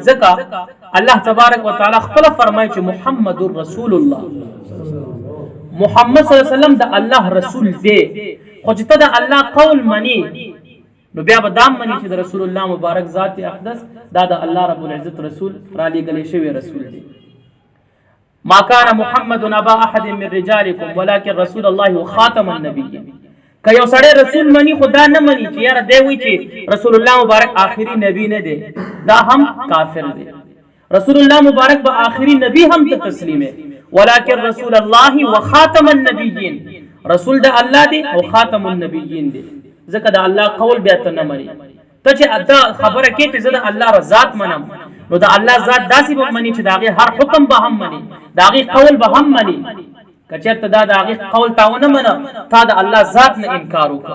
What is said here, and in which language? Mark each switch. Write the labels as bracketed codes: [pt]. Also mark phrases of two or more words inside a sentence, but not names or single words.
[ps] ځکه [ar] الله تبارک وتعالى [ps] خپل فرمایي چې [ar] محمد رسول الله، [ps] محمد [ar] صلی الله علیه وسلم [ps] د الله رسول دی. خو چې ته د الله قول مني نو بیا به دام مني چې د رسول الله مبارک ذات اقدس دا د الله رب العزت رسول را لېږلی شوی رسول دی. [ar] ما كان محمد ابا احد من رجالكم ولكن رسول الله وخاتم النبيين. [ps] که یو سړی رسول مني خو دا نه مني چې یاره دی وایي چې رسول الله مبارک آخري نبی نه دی، دا هم کافر دی. رسول الله مبارک به آخري نبی هم ته تسلیمه، [ar] ولكن رسول الله وخاتم النبيين، [ps] رسول د الله دی او [ar] خاتم النبیین [ps] دی. ځکه د الله قول بیا ته نه مني. ته چې دا خبره کې چې زه د الله ذات منم نو د الله ذات داسې به مني چې د هغې هر حکم به هم مني، د هغې قول به هم مني. که چېرته دا د هغې قول تا ونه منه تا د الله ذات نه انکار وکړه.